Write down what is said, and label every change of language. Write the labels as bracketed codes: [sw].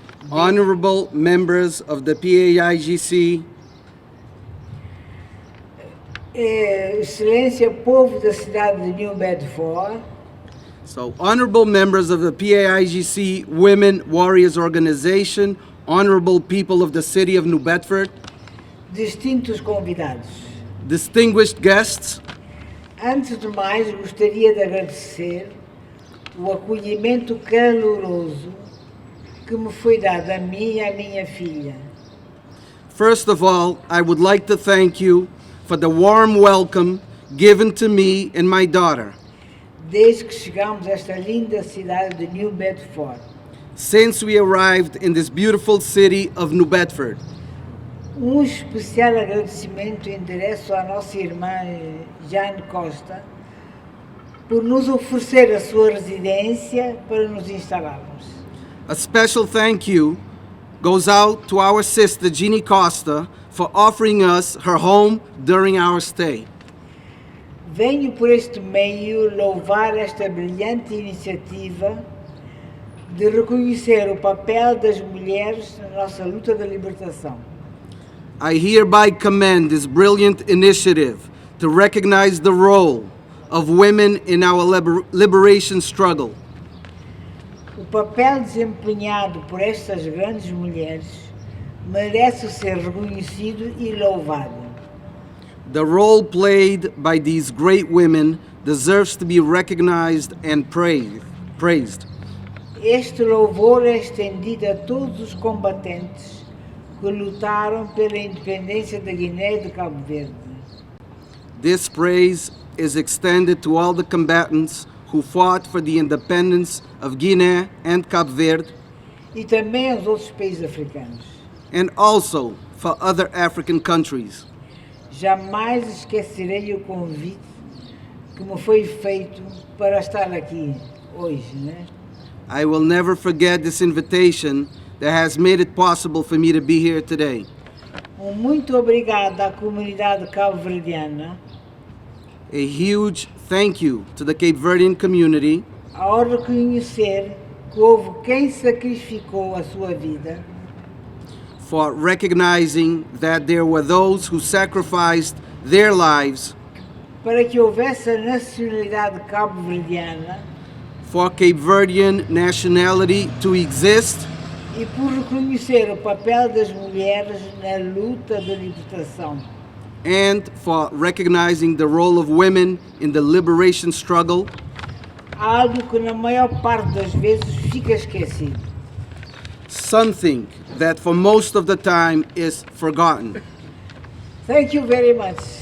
[en] honorable members of the PAIGC, [pt] Excelência, povo da cidade de New Bedford, [en] so honorable members of the PAIGC Women Warriors Organization, honorable people of the city of New Bedford, [pt] distintos convidados. [en] distinguished guests, [pt] Antes de mais, gostaria de agradecer o acolhimento caloroso que me foi dado a mim e à minha filha. [en] First of all, I would like to thank you for the warm welcome given to me and my daughter. [pt] Desde que chegamos a esta linda cidade de New Bedford, [en] Since we arrived in this beautiful city of New Bedford, [pt] especial agradecimento e endereço à nossa irmã Jane Costa por nos oferecer a sua residência para nos instalarmos. [en] a special thank you goes out to our sister Jeannie Costa for offering us her home during our stay. [pt] Venho por este meio louvar esta brilhante iniciativa de reconhecer o papel das mulheres na nossa luta da libertação. [en] I hereby commend this brilliant initiative to recognize the role of women in our liberation struggle. [pt] O papel desempenhado por estas grandes mulheres merece ser reconhecido e louvado. [en] The role played by these great women deserves to be recognized and praised. [pt] Este louvor é estendido a todos os combatentes que lutaram pela independência da Guiné e de Cabo Verde. [en] This praise is extended to all the combatants who fought for the independence of Guinea and Cabo Verde, [pt] E também aos outros países africanos. [en] and also for other African countries. [pt] Jamais esquecerei o convite que me foi feito para estar aqui hoje, né? [en] I will never forget this invitation that has made it possible for me to be here today. [pt] Muito obrigada à comunidade cabo-verdiana [en] A huge thank you to the Cape Verdean community [pt] ao reconhecer que houve quem sacrificou a sua vida [en] for recognizing that there were those who sacrificed their lives [pt] para que houvesse a nacionalidade cabo-verdiana [en] for Cape Verdean nationality to exist, [pt] e por reconhecer o papel das mulheres na luta de libertação. [en] and for recognizing the role of women in the liberation struggle, [pt] Algo que na maior parte das vezes fica esquecido. [en] something that for most of the time is forgotten. Thank you very much.